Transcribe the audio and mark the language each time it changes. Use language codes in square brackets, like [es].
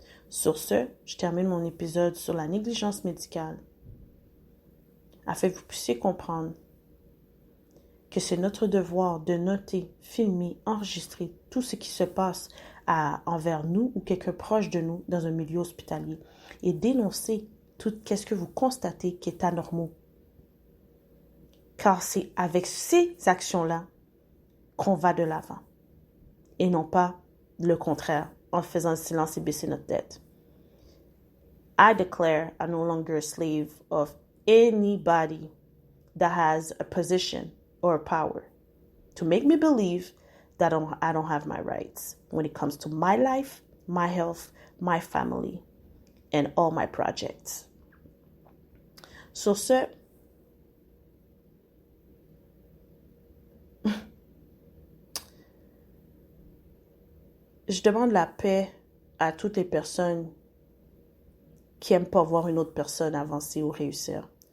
[fr] Sur ce, je termine mon épisode sur la négligence médicale afin que vous puissiez comprendre que c'est notre devoir de noter, filmer, enregistrer tout ce qui se passe envers nous ou quelqu'un proche de nous dans un milieu hospitalier et dénoncer tout ce que vous constatez qui est anormal. Car c'est avec ces actions-là qu'on va de l'avant et non pas le contraire en faisant le silence et baisser notre tête. [en] I declare I'm no longer a slave of anybody that has a position or a power to make me believe that I don't have my rights when it comes to my life, my health, my family, and all my projects. [fr] Sur ce, je demande la paix à toutes les personnes qui n'aiment pas voir une autre personne avancer ou réussir.